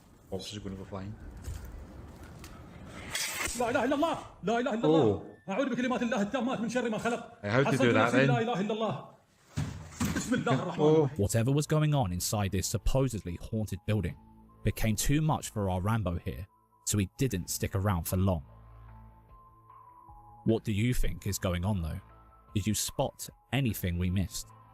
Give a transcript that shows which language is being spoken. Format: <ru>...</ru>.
<en>Officers are going to go flying.</en> <ar>لا إله إلا الله لا إله إلا الله أعوذ بكلمات الله التامات من شر ما خلق.</ar> <en>How to do that then?</en> <ar>لا إله إلا الله. بسم الله الرحمن الرحيم.</ar> <en>Whatever was going on inside this supposedly haunted building became too much for our Rambo here, so he didn't stick around for long. What do you think is going on though? Did you spot anything we missed?</en>